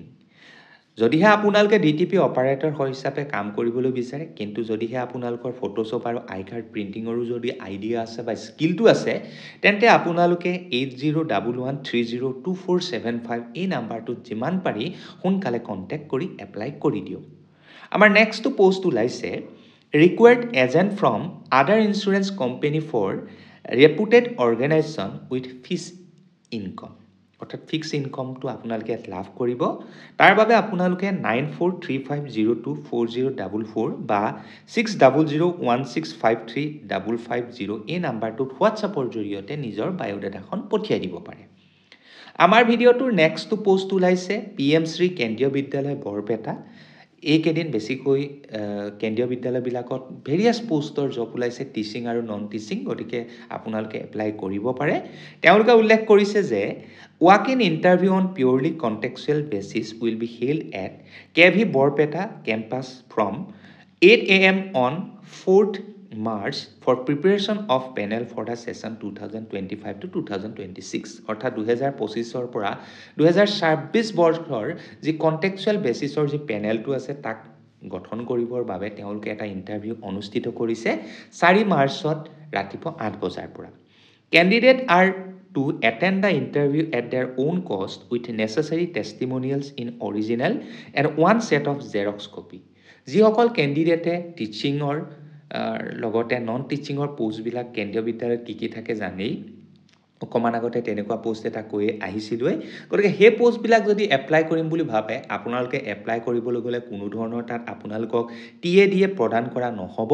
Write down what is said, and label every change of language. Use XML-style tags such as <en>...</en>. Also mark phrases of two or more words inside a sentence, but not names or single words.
<as>যদিহে আপোনালোকে DTP অপাৰেটৰ হিচাপে কাম কৰিবলৈ বিচাৰে, কিন্তু যদিহে আপোনালোকৰ ফটোশ্বপ আৰু আই কাৰ্ড প্ৰিণ্টিঙৰো যদি আইডিয়া আছে বা স্কিলটো আছে, তেন্তে আপোনালোকে 8011302475 এই নাম্বাৰটোত যিমান পাৰি সোনকালে কণ্টেক্ট কৰি এপ্লাই কৰি দিয়ক। আমাৰ নেক্সটটো পোষ্ট ওলাইছে</as> <en>required agent from other insurance company for reputed organization with fixed income।</en> <as>অৰ্থাৎ ফিক্স ইনকমটো আপোনালোকে লাভ কৰিব। তাৰ বাবে আপোনালোকে 9435024044 বা 6001653550 এই নাম্বাৰটোত হোৱাটছআপৰ জৰিয়তে নিজৰ বায়'ডাটাখন পঠিয়াই দিব পাৰে। আমাৰ ভিডিঅ'টোৰ নেক্সটটো পোষ্ট ওলাইছে PMশ্ৰী কেন্দ্ৰীয় বিদ্যালয় বৰপেটা। এইকেইদিন বেছিকৈ কেন্দ্ৰীয় বিদ্যালয়বিলাকত ভেৰিয়াছ পোষ্টৰ জব ওলাইছে, টিচিং আৰু নন টিচিং। গতিকে আপোনালোকে এপ্লাই কৰিব পাৰে। তেওঁলোকে উল্লেখ কৰিছে যে</as> <en>walk in interview on purely contractual basis will be held at KV Barpeta campus from 8 AM অন 4th March for preparation of panel for the session 2025 to 2026।</en> <as>অৰ্থাৎ 2025ৰ পৰা 2026 বৰ্ষৰ যি কণ্টেক্সুৱেল বেচিছৰ যি পেনেলটো আছে তাক গঠন কৰিবৰ বাবে তেওঁলোকে এটা ইণ্টাৰভিউ অনুষ্ঠিত কৰিছে 4 মাৰ্চত ৰাতিপুৱা 8 বজাৰ পৰা।</as> <en>candidates are to attend the interview at their own cost with necessary testimonials in original and one set of Xerox copy।</en> <as>যিসকল কেণ্ডিডেটে টিচিঙৰ লগতে নন টিচিঙৰ পোষ্টবিলাক কেন্দ্ৰীয় বিদ্যালয়ত কি থাকে জানেই, অকণমান আগতে তেনেকুৱা পোষ্ট এটা কৈ আহিছিলোঁৱে। গতিকে সেই পোষ্টবিলাক যদি এপ্লাই কৰিম বুলি ভাবে, আপোনালোকে এপ্লাই কৰিবলৈ গ'লে কোনো ধৰণৰ তাত আপোনালোকক TADA প্ৰদান কৰা নহ'ব।</as>